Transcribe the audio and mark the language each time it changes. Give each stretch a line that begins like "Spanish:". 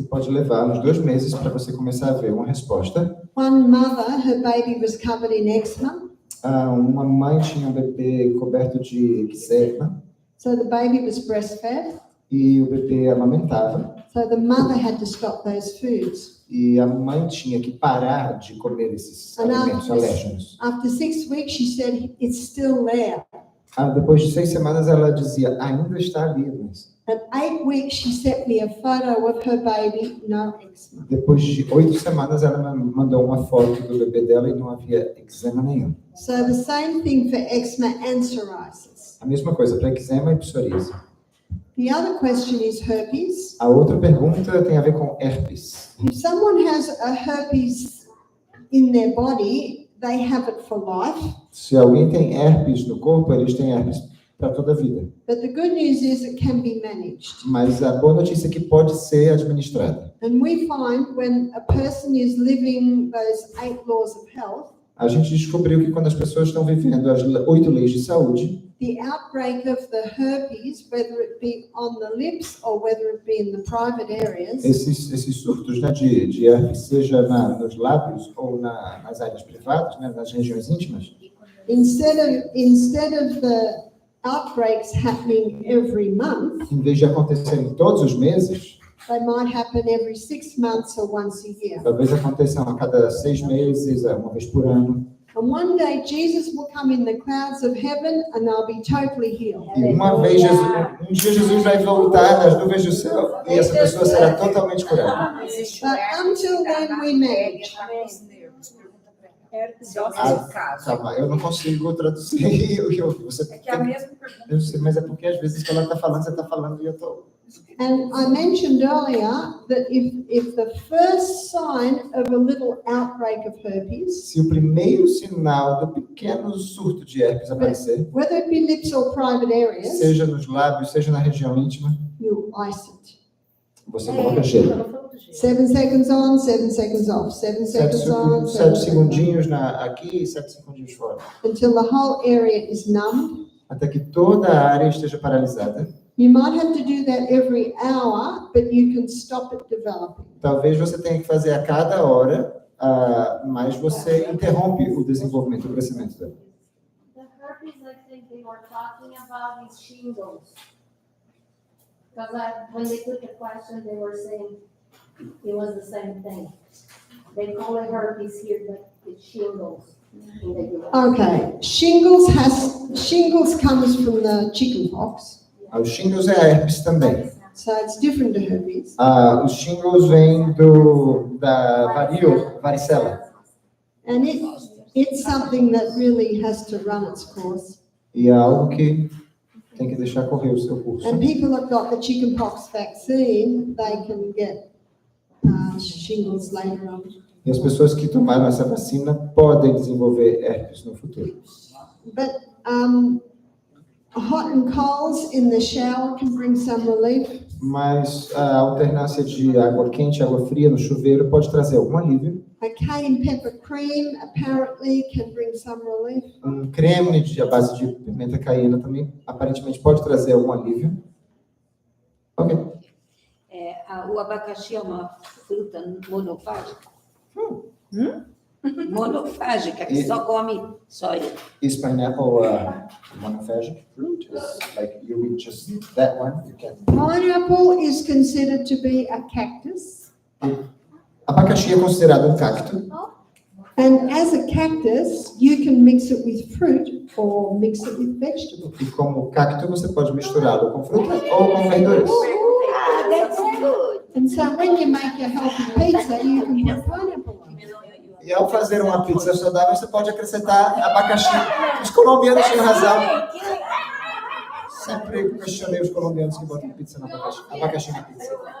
Portuguese: E pode levar uns 2 meses para você começar a ver uma resposta.
English: One mother, her baby was covered in eczema.
Portuguese: Uma mãe tinha um bebê coberto de eczema.
English: So the baby was breastfed.
Portuguese: E o bebê amamentava.
English: So the mother had to stop those foods.
Portuguese: E a mãe tinha que parar de comer esses alimentos alérgenos.
English: After 6 weeks, she said, it's still there.
Portuguese: Depois de 6 semanas, ela dizia, ainda está ali, mas...
English: At 8 weeks, she sent me a photo of her baby, no eczema.
Portuguese: Depois de 8 semanas, ela me mandou uma foto do bebê dela e não havia eczema nenhum.
English: So the same thing for eczema and psoriasis.
Portuguese: A mesma coisa para eczema e psoríase.
English: The other question is herpes.
Portuguese: A outra pergunta tem a ver com herpes.
English: If someone has a herpes in their body, they have it for life.
Portuguese: Se alguém tem herpes no corpo, eles têm herpes para toda a vida.
English: But the good news is it can be managed.
Portuguese: Mas a boa notícia é que pode ser administrada.
English: And we find when a person is living those 8 laws of health,
Portuguese: A gente descobriu que quando as pessoas estão vivendo as 8 leis de saúde,
English: the outbreak of the herpes, whether it be on the lips or whether it be in the private areas,
Portuguese: esses surtos, né, de herpes, seja nos lábios ou nas áreas privadas, né, nas regiões íntimas,
English: instead of the outbreaks happening every month,
Portuguese: em vez de acontecerem todos os meses,
English: they might happen every 6 months or once a year.
Portuguese: talvez aconteçam a cada 6 meses, uma vez por ano.
English: And one day Jesus will come in the clouds of heaven and they'll be totally healed.
Portuguese: E um dia Jesus vai voltar nas nuvens do céu e essa pessoa será totalmente curada.
English: But until then we manage.
Portuguese: Herpes Calma, eu não consigo traduzir o que você É que é a mesma pergunta. Eu sei, mas é porque às vezes quando ela está falando, você está falando e eu estou...
English: And I mentioned earlier that if the first sign of a little outbreak of herpes,
Portuguese: Se o primeiro sinal do pequeno surto de herpes aparecer,
English: whether it be lips or private areas,
Portuguese: seja nos lábios, seja na região íntima,
English: you ice it.
Portuguese: você coloca gelo.
English: 7 seconds on, 7 seconds off, 7 seconds on, 7 seconds
Portuguese: segundinhos aqui e 7 segundinhos fora.
English: until the whole area is numbed.
Portuguese: Até que toda a área esteja paralisada.
English: You might have to do that every hour, but you can stop it developing.
Portuguese: Talvez você tenha que fazer a cada hora, mas você interrompe o desenvolvimento, o crescimento dela.
English: The herpes, I think they were talking about is shingles. Because when they put the question, they were saying it was the same thing. They call it herpes here, but it's shingles in the US. Okay, shingles comes from the chickenpox,
Portuguese: Os shingles é a herpes também.
English: so it's different to herpes.
Portuguese: Os shingles vêm da varicela.
English: And it's something that really has to run its course.
Portuguese: E é algo que tem que deixar correr o seu curso.
English: And people that got the chickenpox vaccine, they can get shingles later on.
Portuguese: E as pessoas que tomaram essa vacina podem desenvolver herpes no futuro.
English: But hot and colds in the shower can bring some relief.
Portuguese: Mas a alternância de água quente e água fria no chuveiro pode trazer algum alívio.
English: A cayenne pepper cream apparently can bring some relief.
Portuguese: Creme à base de pimenta caiena também aparentemente pode trazer algum alívio.
English: Ok.
Portuguese: O abacaxi é uma fruta monofágica. Monofágica, que só come soja.
English: Is pineapple monophagic fruit? Is like you eat just that one? You can. Pineapple is considered to be a cactus.
Portuguese: Abacaxi é considerado cacto.
English: And as a cactus, you can mix it with fruit or mix it with vegetables.
Portuguese: E como cacto, você pode misturá-lo com fruta ou com verduras.
English: That's good. And so when you make a healthy pizza, you can put pineapple on it.
Portuguese: E ao fazer uma pizza saudável, você pode acrescentar abacaxi. Os colombianos tinham razão. Sempre questionei os colombianos que botam pizza na abacaxi na pizza.